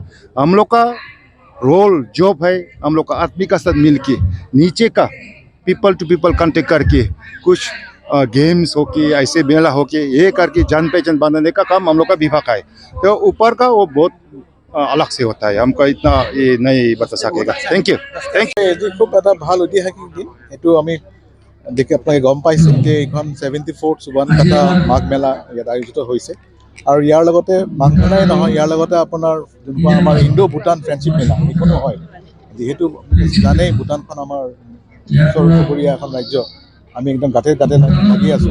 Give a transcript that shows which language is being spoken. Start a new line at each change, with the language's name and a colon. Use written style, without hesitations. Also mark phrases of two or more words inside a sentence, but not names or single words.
Hindi: हम लोग का रोल जॉब है, हम लोग का आदमी का साथ मिल के नीचे का
English: people to people contact
Hindi: करके कुछ गेम्स हो के ऐसे मेला हो के ये करके जान पहचान बनाने का काम हम लोग का विभाग का है। तो ऊपर का वो बहुत अलग से होता है, हमको इतना ये नहीं बता सकेगा।
English: thank you.
Assamese: এটি খুব এটা ভাল ঐতিহাসিক দিন। এইটো আমি দেখি আপোনালোকে গম পাইছে যে এইখন 74th সুবান কাটা মাঘ মেলা ইয়াত আয়োজিত হৈছে। আৰু ইয়াৰ লগতে মাঘ মেলাই নহয়, ইয়াৰ লগতে আপোনাৰ যোনখন আমাৰ ইণ্ডো ভূটান ফ্ৰেণ্ডশ্বিপ মেলা এইখনো হয়। যিহেতু জানেই ভূটানখন আমাৰ ওচৰ চুবুৰীয়া এখন ৰাজ্য, আমি একদম গাঁতে লাগি আছোঁ।